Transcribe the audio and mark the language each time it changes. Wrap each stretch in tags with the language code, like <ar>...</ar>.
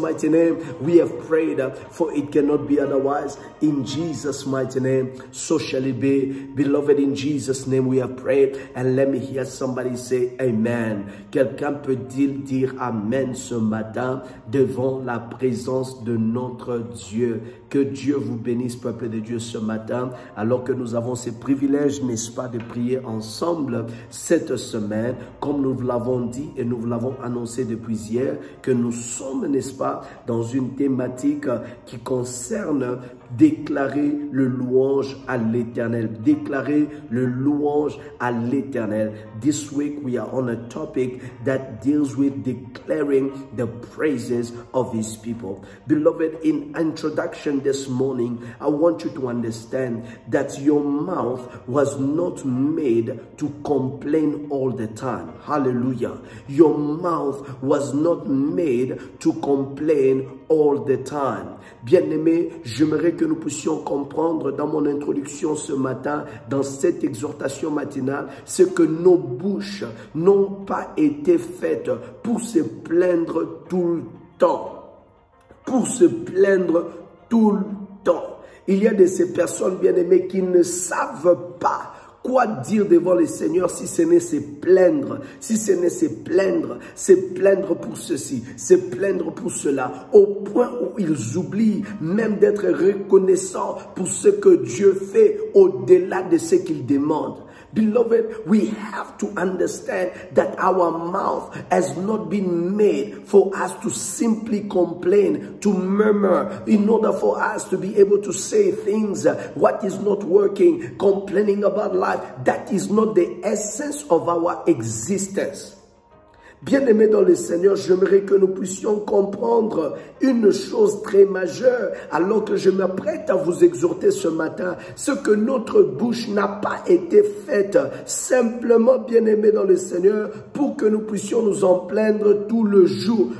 <en>mighty name, we have prayed, for it cannot be otherwise. In Jesus' mighty name, so shall it be. Beloved, in Jesus' name we have prayed. And let me hear somebody say Amen.</en> <fr>Quelqu'un peut-il dire Amen ce matin devant la présence de notre Dieu? Que Dieu vous bénisse, peuple de Dieu, ce matin, alors que nous avons ce privilège, n'est-ce pas, de prier ensemble cette semaine, comme nous vous l'avons dit et nous vous l'avons annoncé depuis hier, que nous sommes, n'est-ce pas, dans une thématique qui concerne déclarer le louange à l'Éternel. Déclarer le louange à l'Éternel.</fr> <en>This week we are on a topic that deals with declaring the praises of His people. Beloved, in introduction this morning, I want you to understand that your mouth was not made to complain all the time. Hallelujah. Your mouth was not made to complain all the time.</en> <fr>Bien-aimés, j'aimerais que nous puissions comprendre dans mon introduction ce matin, dans cette exhortation matinale, ce que nos bouches n'ont pas été faites pour se plaindre tout le temps. Pour se plaindre tout le temps. Il y a de ces personnes, bien-aimées, qui ne savent pas quoi dire devant le Seigneur si ce n'est se plaindre, si ce n'est se plaindre pour ceci, se plaindre pour cela, au point où ils oublient même d'être reconnaissants pour ce que Dieu fait au-delà de ce qu'ils demandent.</fr> <en>Beloved, we have to understand that our mouth has not been made for us to simply complain, to murmur, in order for us to be able to say things, what is not working, complaining about life. That is not the essence of our existence.</en> <fr>Bien-aimés dans le Seigneur, j'aimerais que nous puissions comprendre une chose très majeure alors que je m'apprête à vous exhorter ce matin. Ce que notre bouche n'a pas été faite simplement, bien-aimés dans le Seigneur, pour que nous puissions nous en plaindre tout le jour.</fr>